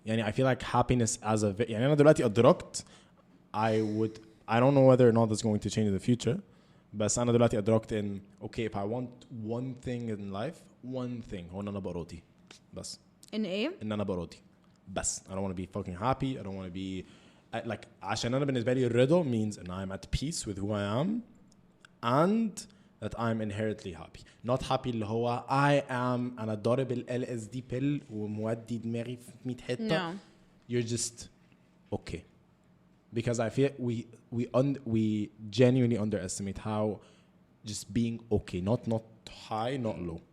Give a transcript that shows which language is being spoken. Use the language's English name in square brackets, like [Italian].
[English] يعني I feel like happiness as a [Arabic] يعني أنا دلوقتي أدركت [English] I don't know whether or not that's going to change in the future, [Arabic] بس أنا دلوقتي أدركت [English] in okay, if I want one thing in life, one thing [Arabic] هو إن أنا بقى بس إن إيه؟ إن أنا بقى بس [English] I don't want to be fucking happy. I don't want to be like [Arabic] عشان أنا بالنسبة لي الرضا [English] means that I'm at peace with who I am and that I'm inherently happy. Not happy [Arabic] اللي هو [English] I am [Arabic] أنا ضارب ال [English] LSD pill [Arabic] ومودي دماغي في 100 حتة. [English] No. You're just okay. Because I feel we genuinely underestimate how just being okay, not high, not low.